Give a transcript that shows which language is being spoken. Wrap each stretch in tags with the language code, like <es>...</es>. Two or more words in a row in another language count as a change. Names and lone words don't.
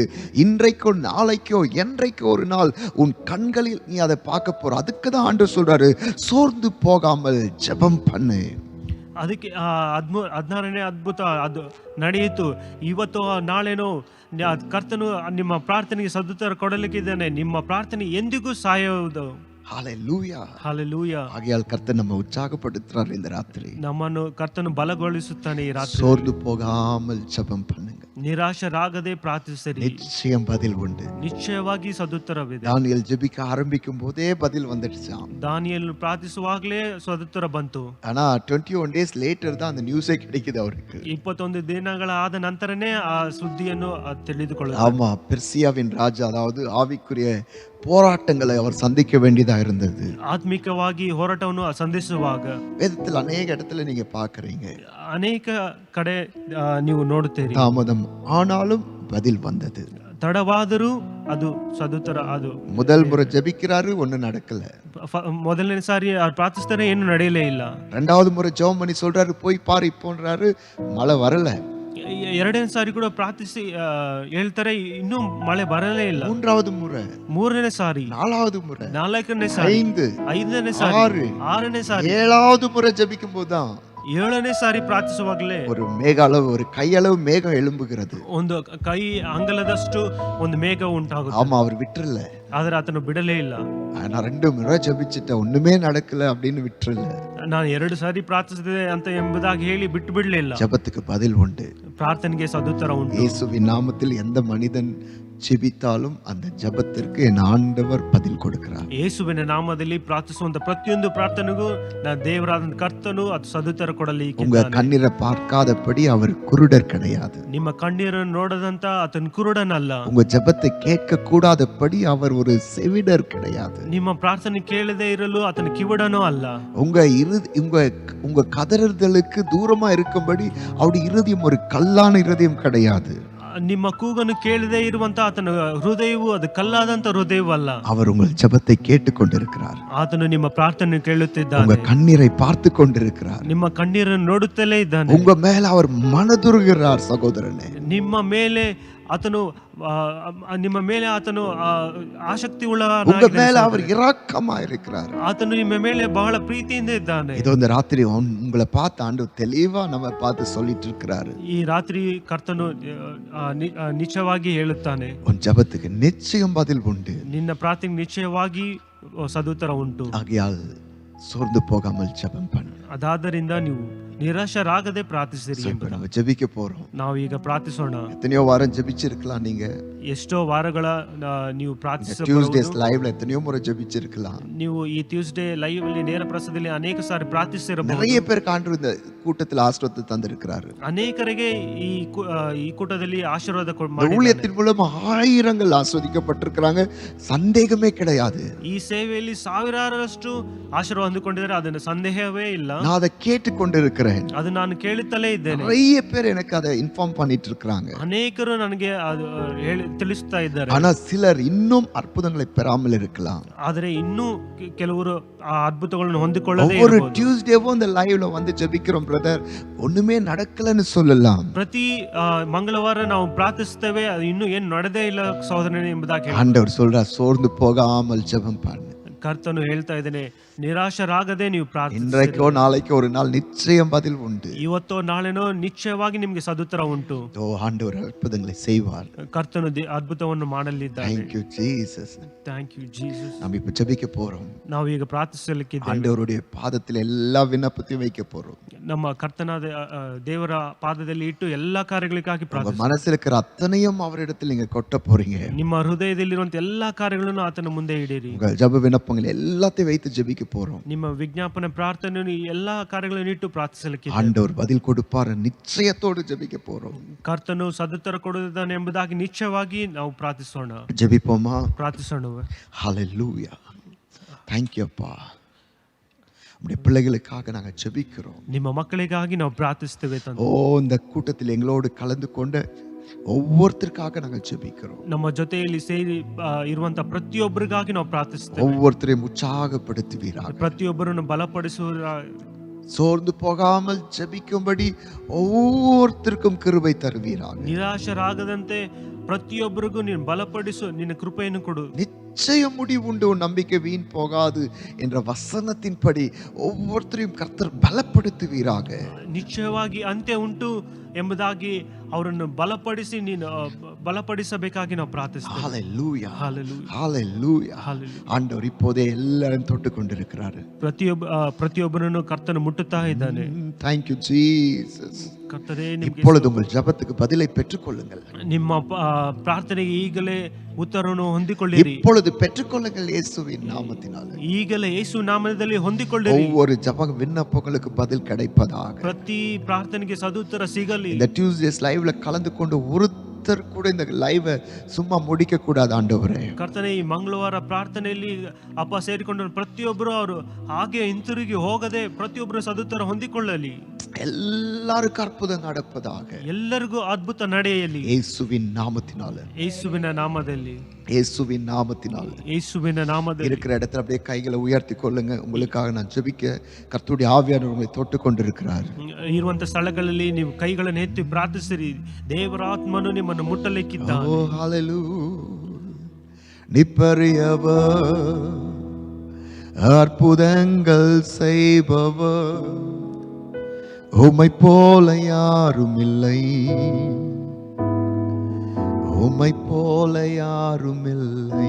<ta>இன்றைக்கோ நாளைக்கோ என்றைக்கோ ஒரு நாள் உன் கண்களில் நீ அதை பார்க்க போற. அதுக்கு தான் ஆண்டவர் சொல்றாரு, சோர்ந்து போகாமல் ஜெபம் பண்ணு.</ta> <kn>ಅದಕ್ಕೆ 16ನೇ ಅದ್ಭುತ ಅದು ನಡೆಯಿತು. ಇವತ್ತು ನಾಳೆನೋ ಕರ್ತನು ನಿಮ್ಮ ಪ್ರಾರ್ಥನೆಗೆ ಸದುತ್ತರ ಕೊಡಲಿಕ್ಕಿದ್ದಾನೆ. ನಿಮ್ಮ ಪ್ರಾರ್ಥನೆ ಎಂದಿಗೂ ಸಾಯುವುದು.</kn> <ta>ஹalleluya. ஹalleluya. ஆகையால் கர்த்தர் நம்ம உற்சாகப்படுத்துறார் இந்த ராத்திரி.</ta> <kn>ನಮ್ಮನ್ನು ಕರ್ತನು ಬಲಗೊಳಿಸುತ್ತಾನೆ ಈ ರಾತ್ರಿ.</kn> <ta>சோர்ந்து போகாமல் ஜெபம் பண்ணுங்க.</ta> <kn>ನಿರಾಶರಾಗದೆ ಪ್ರಾರ್ಥಿಸಿರಿ,</kn> <ta>நிச்சயம் பதில் உண்டு.</ta> <kn>ನಿಶ್ಚಯವಾಗಿ ಸದುತ್ತರವಿದೆ.</kn> <ta>தானியேல் ஜெபிக்க ஆரம்பிக்கும் போதே பதில் வந்துடுச்சாம்.</ta> <kn>ದಾನಿಯೇಲ್ ಪ್ರಾರ್ಥಿಸುವಾಗಲೇ ಸದುತ್ತರ ಬಂತು.</kn> <ta>ஆனா 21</ta> <en>days later</en> <ta>தான் அந்த நியூஸே கிடைக்குது அவருக்கு.</ta> <kn>21 ದಿನಗಳ ಆದ ನಂತರನೇ ಆ ಸುದ್ದಿಯನ್ನು ತಿಳಿದುಕೊಳ್ಳುತ್ತಾರೆ.</kn> <ta>ஆமா, பெர்சியாவின் ராஜா, அதாவது ஆவிக்குரிய போராட்டங்களை அவர் சந்திக்க வேண்டியதா இருந்தது.</ta> <kn>ಆತ್ಮಿಕವಾಗಿ ಹೋರಾಟವನ್ನು ಸಂಧಿಸುವಾಗ</kn> <ta>வேதத்தில் அநேக இடத்துல நீங்க பாக்குறீங்க,</ta> <kn>ಅನೇಕ ಕಡೆ ನೀವು ನೋಡುತ್ತೀರಿ.</kn> <ta>தாமதம் ஆனாலும் பதில் வந்தது.</ta> <kn>ತಡವಾದರೂ ಅದು ಸದುತ್ತರ. ಅದು</kn> <ta>முதல் முறை ஜெபிக்கிறாரு, ஒண்ணு நடக்கல.</ta> <kn>ಮೊದಲನೇ ಸಾರಿ ಪ್ರಾರ್ಥಿಸ್ತಾರೆ, ಏನು ನಡೆಯಲೇ ಇಲ್ಲ.</kn> <ta>2வது முறை ஜெபம் பண்ணி சொல்றாரு, போய் பாரு இப்போன்றாரு, மழை வரல.</ta> <kn>2ನೇ ಸಾರಿ ಕೂಡ ಪ್ರಾರ್ಥಿಸಿ ಹೇಳ್ತಾರೆ, ಇನ್ನೂ ಮಳೆ ಬರಲೇ ಇಲ್ಲ.</kn> <ta>3வது முறை,</ta> <kn>3ನೇ ಸಾರಿ,</kn> <ta>4வது முறை,</ta> <kn>4ನೇ ಸಾರಿ, 5ನೇ ಸಾರಿ, 6ನೇ ಸಾರಿ,</kn> <ta>7வது முறை ஜெபிக்கும் போதுதான்</ta> <kn>7ನೇ ಸಾರಿ ಪ್ರಾರ್ಥಿಸುವಾಗಲೇ</kn> <ta>ஒரு மேக அளவு, ஒரு கையளவு மேகம் எழும்புகிறது.</ta> <kn>ಒಂದು ಕೈ ಅಂಗಲದಷ್ಟು ಒಂದು ಮೇಘ ಉಂಟಾಗುತ್ತೆ.</kn> <ta>ஆமா, அவர் விட்டுறல.</ta> <kn>ಆದ್ರೆ ಆತನು ಬಿಡಲೇ ಇಲ್ಲ.</kn> <ta>நான் 2 முறை ஜெபிச்சிட்டேன், ஒண்ணுமே நடக்கல அப்படின்னு விட்டுறல.</ta> <kn>ನಾನು 2 ಸಾರಿ ಪ್ರಾರ್ಥಿಸಿದೆ ಅಂತ ಎಂಬುದಾಗಿ ಹೇಳಿ ಬಿಟ್ಟು ಬಿಡಲಿಲ್ಲ.</kn> <ta>ஜெபத்துக்கு பதில் உண்டு.</ta> <kn>ಪ್ರಾರ್ಥನೆಗೆ ಸದುತ್ತರ ಉಂಟು.</kn> <ta>இயேசுவின் நாமத்தில் எந்த மனிதன் ஜெபித்தாலும் அந்த ஜெபத்திற்கு என் ஆண்டவர் பதில் கொடுக்கிறார்.</ta> <kn>ಯೇಸುವಿನ ನಾಮದಲ್ಲಿ ಪ್ರಾರ್ಥಿಸುವಂತ ಪ್ರತಿಯೊಂದು ಪ್ರಾರ್ಥನೆಗೂ ದೇವರಾದ ಕರ್ತನು ಅದು ಸದುತ್ತರ ಕೊಡಲಿ.</kn> <ta>உங்க கண்ணீரை பார்க்காதபடி அவர் குருடர் கிடையாது.</ta> <kn>ನಿಮ್ಮ ಕಣ್ಣೀರನ್ನು ನೋಡದಂತ ಆತನ ಕುರುಡನಲ್ಲ.</kn> <ta>உங்க ஜெபத்தை கேட்க கூடாதபடி அவர் ஒரு செவிடர் கிடையாது.</ta> <kn>ನಿಮ್ಮ ಪ್ರಾರ್ಥನೆ ಕೇಳದೆ ಇರಲು ಆತನ ಕಿವುಡನೂ ಅಲ್ಲ.</kn> <ta>உங்க கதறுதலுக்கு தூரமா இருக்கும்படி அவருடைய இருதயம் ஒரு கல்லான இருதயம் கிடையாது.</ta> <kn>ನಿಮ್ಮ ಕೂಗನ್ನು ಕೇಳದೆ ಇರುವಂತ ಆತನ ಹೃದಯವು ಅದು ಕಲ್ಲಾದಂತ ಹೃದಯವಲ್ಲ.</kn> <ta>அவர் உங்கள் ஜெபத்தை கேட்டுக்கொண்டிருக்கிறார்.</ta> <kn>ಆತನು ನಿಮ್ಮ ಪ್ರಾರ್ಥನೆ ಕೇಳುತ್ತಿದ್ದಾನೆ.</kn> <ta>உங்க கண்ணீரை பார்த்து கொண்டிருக்கிறார்.</ta> <kn>ನಿಮ್ಮ ಕಣ್ಣೀರನ್ನು ನೋಡುತ್ತಲೇ ಇದ್ದಾನೆ.</kn> <ta>உங்க மேல அவர் மனதுருகிறார் சகோதரனே.</ta> <kn>ನಿಮ್ಮ ಮೇಲೆ ಆತನು ಆಸಕ್ತಿ</kn> <ta>உங்க மேல அவர் இரக்கமா இருக்கிறார்.</ta> <kn>ಆತನು ನಿಮ್ಮ ಮೇಲೆ ಬಹಳ ಪ್ರೀತಿಯಿಂದ ಇದ್ದಾನೆ.</kn> <ta>இதோ இந்த ராத்திரி உங்களை பார்த்து ஆண்டவர் தெளிவா நம்ம பார்த்து சொல்லிட்டு இருக்கிறாரு.</ta> <kn>ಈ ರಾತ್ರಿ ಕರ್ತನು ನಿಶ್ಚಯವಾಗಿ ಹೇಳುತ್ತಾನೆ,</kn> <ta>உன் ஜெபத்துக்கு நிச்சயம் பதில் உண்டு.</ta> <kn>ನಿನ್ನ ಪ್ರಾರ್ಥನೆಗೆ ನಿಶ್ಚಯವಾಗಿ ಸದುತ್ತರ ಉಂಟು.</kn> <ta>ஆகையால் சோர்ந்து போகாமல் ஜெபம் பண்ணு.</ta> <kn>ಅದಾದ್ದರಿಂದ ನೀವು ನಿರಾಶರಾಗದೆ ಪ್ರಾರ್ಥಿಸಿರಿ.</kn> <ta>இப்ப நம்ம ஜெபிக்க போறோம்.</ta> <kn>ನಾವು ಈಗ ಪ್ರಾರ್ಥಿಸೋಣ.</kn> <ta>எத்தனையோ வாரம் ஜெபிச்சிருக்கலாம். நீங்க</ta> <kn>ಎಷ್ಟೋ ವಾರಗಳ ನೀವು</kn> <ta>ಟ್ಯೂಸ್ಡೇಸ್ ಲೈವ್ எத்தனையோ முறை ஜெபிச்சிருக்கலாம்.</ta> <kn>ನೀವು ಈ ಟ್ಯೂಸ್ಡೇ ಲೈವ್ ಅಲ್ಲಿ ನೇರ ಪ್ರಸಾದದಲ್ಲಿ ಅನೇಕ ಸಾರಿ ಪ್ರಾರ್ಥಿಸಿರಬಹುದು.</kn> <ta>நிறைய பேர் ஆண்டவர் இந்த கூட்டத்தில் ஆசீர்வாதத்தை தந்திருக்கிறாரு.</ta> <kn>ಅನೇಕರಿಗೆ ಈ ಕೂಟದಲ್ಲಿ ಆಶೀರ್ವಾದ ಮಾಡಿದ್ದಾನೆ.</kn> <ta>ஊழியத்தின் மூலம் ஆயிரங்கள் ஆசீர்வதிக்கப்பட்டிருக்கிறாங்க, சந்தேகமே கிடையாது.</ta> <kn>ಈ ಸೇವೆಯಲ್ಲಿ ಸಾವಿರಾರಷ್ಟು ಆಶೀರ್ವಾದ ಹೊಂದಿಕೊಂಡಿದ್ದಾರೆ, ಅದನ್ನ ಸಂದೇಹವೇ ಇಲ್ಲ.</kn> <ta>நான் அதை கேட்டுக்கொண்டிருக்கிறேன்.</ta> <kn>ಅದು ನಾನು ಕೇಳುತ್ತಲೇ ಇದ್ದೇನೆ.</kn> <ta>நிறைய பேர் எனக்கு அதை இன்ஃபார்ம் பண்ணிட்டு இருக்காங்க.</ta> <kn>ಅನೇಕರು ನನಗೆ ತಿಳಿಸ್ತಾ ಇದ್ದಾರೆ.</kn> <ta>ஆனா சிலர் இன்னும் அற்புதங்களை பெறாமல் இருக்கலாம்.</ta> <kn>ಆದರೆ ಇನ್ನೂ ಕೆಲವರು ಆ ಅದ್ಭುತಗಳನ್ನು ಹೊಂದಿಕೊಳ್ಳದೆ</kn> <ta>ஒவ்வொரு</ta> <kn>ಇರಬಹುದು.</kn> <ta>டியூஸ்டேவும் இந்த லைவ்ல வந்து ஜெபிக்கிறோம் பிரதர், ஒண்ணுமே நடக்கலன்னு சொல்லலாம்.</ta> <kn>ಪ್ರತಿ ಮಂಗಳವಾರ ನಾವು ಪ್ರಾರ್ಥಿಸುತ್ತೇವೆ, ಅದು ಇನ್ನೂ ಏನು ನಡೆದೇ ಇಲ್ಲ ಸಹೋದರನೇ ಎಂಬುದಾಗಿ</kn> <ta>ஆண்டவர் சொல்றார், சோர்ந்து போகாமல் ஜெபம் பண்ணு.</ta> <kn>ಕರ್ತನು ಹೇಳ್ತಾ ಇದ್ದಾನೆ, ನಿರಾಶರಾಗದೆ ನೀವು ಪ್ರಾರ್ಥಿಸಿ.</kn> <ta>இன்றைக்கோ நாளைக்கோ ஒரு நாள் நிச்சயம் பதில் உண்டு.</ta> <kn>ಇವತ್ತೋ ನಾಳೆನೋ ನಿಶ್ಚಯವಾಗಿ ನಿಮಗೆ ಸದುತ್ತರ ಉಂಟು.</kn> <ta>ஆண்டவர் அற்புதங்களை செய்வார்.</ta> <kn>ಕರ್ತನು ಅದ್ಭುತವನ್ನು ಮಾಡಲಿದ್ದಾನೆ.</kn> <en>Thank you Jesus. Thank you Jesus.</en> <ta>நாம் இப்ப ஜெபிக்க போறோம்.</ta> <kn>ನಾವು ಈಗ ಪ್ರಾರ್ಥಿಸಲಿಕ್ಕಿದ್ದೇವೆ.</kn> <ta>ஆண்டவருடைய பாதத்தில் எல்லா விண்ணப்பத்தையும் வைக்க போறோம்.</ta> <kn>ನಮ್ಮ ಕರ್ತನಾದ ದೇವರ ಪಾದದಲ್ಲಿ ಇಟ್ಟು ಎಲ್ಲಾ ಕಾರ್ಯಗಳಿಗಾಗಿ</kn> <ta>உங்க</ta> <kn>ಪ್ರಾರ್ಥಿಸಿ.</kn> <ta>மனசுல இருக்கிற அத்தனையும் அவரிடத்தில் நீங்க கொட்ட போறீங்க.</ta> <kn>ನಿಮ್ಮ ಹೃದಯದಲ್ಲಿರುವಂತ ಎಲ್ಲಾ ಕಾರ್ಯಗಳನ್ನು ಆತನ ಮುಂದೆ ಇಡಿರಿ.</kn> <ta>உங்க ஜெப விண்ணப்பங்கள் எல்லாத்தையும் வைத்து ஜெபிக்க போறோம்.</ta> <kn>ನಿಮ್ಮ ವಿಜ್ಞಾಪನೆ ಪ್ರಾರ್ಥನೆ ಎಲ್ಲಾ ಕಾರ್ಯಗಳನ್ನು ಇಟ್ಟು ಪ್ರಾರ್ಥಿಸಲಿಕ್ಕೆ</kn> <ta>ஆண்டவர் பதில் கொடுப்பார் நிச்சயத்தோடு ஜெபிக்க போறோம்.</ta> <kn>ಕರ್ತನು ಸದುತ್ತರ ಕೊಡುತ್ತಾನೆ ಎಂಬುದಾಗಿ ನಿಶ್ಚಯವಾಗಿ ನಾವು ಪ್ರಾರ್ಥಿಸೋಣ.</kn> <ta>ஜெபிப்போமா?</ta> <kn>ಪ್ರಾರ್ಥಿಸೋಣ.</kn> <ta>ஹalleluya.</ta> <en>Thank you அப்பா.</en> <ta>நம்முடைய பிள்ளைகளுக்காக நாங்க ஜெபிக்கிறோம்.</ta> <kn>ನಿಮ್ಮ ಮಕ್ಕಳಿಗಾಗಿ ನಾವು ಪ್ರಾರ್ಥಿಸುತ್ತೇವೆ ತಂದೆ.</kn> <ta>இந்த கூட்டத்தில் எங்களோடு கலந்து கொண்ட ஒவ்வொருத்தருக்காக நாங்கள் ஜெபிக்கிறோம்.</ta> <kn>ನಮ್ಮ ಜೊತೆಯಲ್ಲಿ ಸೇರಿ ಇರುವಂತ ಪ್ರತಿಯೊಬ್ಬರಿಗಾಗಿ ನಾವು ಪ್ರಾರ್ಥಿಸುತ್ತೇವೆ.</kn> <ta>ஒவ்வொருத்தரையும் உற்சாகப்படுத்துவீராக.</ta> <kn>ಪ್ರತಿಯೊಬ್ಬರನ್ನು ಬಲಪಡಿಸುವ,</kn> <ta>சோர்ந்து போகாமல் ஜெபிக்கும்படி ஒவ்வொருத்தருக்கும் கிருபை தருவீராக.</ta> <kn>ನಿರಾಶರಾಗದಂತೆ ಪ್ರತಿಯೊಬ್ಬರಿಗೂ ನೀನು ಬಲಪಡಿಸು, ನಿನ್ನ ಕೃಪೆಯನ್ನು ಕೊಡು.</kn> <ta>நிச்சயம் முடிவுண்டு, உன் நம்பிக்கை வீண் போகாது என்ற வசனத்தின்படி ஒவ்வொருத்தரையும் கர்த்தர் பலப்படுத்துவீராக.</ta> <kn>ನಿಶ್ಚಯವಾಗಿ ಅಂತ್ಯ ಉಂಟು ಎಂಬುದಾಗಿ ಅವರನ್ನು ಬಲಪಡಿಸಿ ನೀನು ಬಲಪಡಿಸಬೇಕಾಗಿ ನಾವು ಪ್ರಾರ್ಥಿಸ್ತೇವೆ.</kn> <ta>ஹalleluya. Hallelujah. ஹalleluya. Hallelujah. ஆண்டவர் இப்போதே எல்லாரும் தொட்டு கொண்டிருக்கிறார்.</ta> <kn>ಪ್ರತಿಯೊಬ್ಬರನ್ನು ಕರ್ತನು ಮುಟ್ಟುತ್ತಾ ಇದ್ದಾನೆ.</kn> <en>Thank you Jesus.</en> <kn>ಕರ್ತನೇ,</kn> <ta>இப்பொழுது உங்கள் ஜெபத்துக்கு பதிலை பெற்றுக்கொள்ளுங்கள்.</ta> <kn>ನಿಮ್ಮ ಪ್ರಾರ್ಥನೆಗೆ ಈಗಲೇ ಉತ್ತರವನ್ನು ಹೊಂದಿಕೊಳ್ಳಿರಿ.</kn> <ta>இப்பொழுது பெற்றுக்கொள்ளுங்கள் இயேசுவின் நாமத்தினாலே.</ta> <kn>ಈಗಲೇ ಯೇಸು ನಾಮದಲ್ಲಿ ಹೊಂದಿಕೊಳ್ಳಿರಿ.</kn> <ta>ஒவ்வொரு ஜெப விண்ணப்பங்களுக்கு பதில் கிடைப்பதாக.</ta> <kn>ಪ್ರತಿ ಪ್ರಾರ್ಥನೆಗೆ ಸದುತ್ತರ ಸಿಗಲಿ.</kn> <ta>இந்த டியூஸ்டேஸ் லைவ்ல கலந்து கொண்டு ஒருத்தர் கூட இந்த லைவை சும்மா முடிக்க கூடாது ஆண்டவரே.</ta> <kn>ಕರ್ತನೇ, ಈ ಮಂಗಳವಾರ ಪ್ರಾರ್ಥನೆಯಲ್ಲಿ ಅಪ್ಪ ಸೇರಿಕೊಂಡು ಪ್ರತಿಯೊಬ್ಬರು ಅವರು ಹಾಗೆ ಹಿಂತಿರುಗಿ ಹೋಗದೆ ಪ್ರತಿಯೊಬ್ಬರು ಸದುತ್ತರ ಹೊಂದಿಕೊಳ್ಳಲಿ.</kn> <ta>எல்லாருக்கும் அற்புதம் நடப்பதாக.</ta> <kn>ಎಲ್ಲರಿಗೂ ಅದ್ಭುತ ನಡೆಯಲಿ.</kn> <ta>இயேசுவின் நாமத்தினாலே.</ta> <kn>ಯೇಸುವಿನ ನಾಮದಲ್ಲಿ.</kn> <ta>இயேசுவின் நாமத்தினாலே.</ta> <kn>ಯೇಸುವಿನ ನಾಮದಲ್ಲಿ.</kn> <ta>இருக்கிற இடத்துல அப்படியே கைகளை உயர்த்தி கொள்ளுங்க. உங்களுக்காக நான் ஜெபிக்க கர்த்தருடைய ஆவியானவர் உங்களை தொட்டு கொண்டிருக்கிறார்.</ta> <kn>ಇರುವಂತ ಸ್ಥಳಗಳಲ್ಲಿ ನೀವು ಕೈಗಳನ್ನು ಎತ್ತಿ ಪ್ರಾರ್ಥಿಸಿರಿ. ದೇವರ ಆತ್ಮನು ನಿಮ್ಮನ್ನು ಮುಟ್ಟಲಿಕ್ಕಿದ್ದಾನೆ.</kn> <ta>ಓ ஹalleluya. நிப்பறியவர், அற்புதங்கள் செய்பவர், உம்மை போல யாரும் இல்லை, உம்மை போல யாரும் இல்லை.</ta>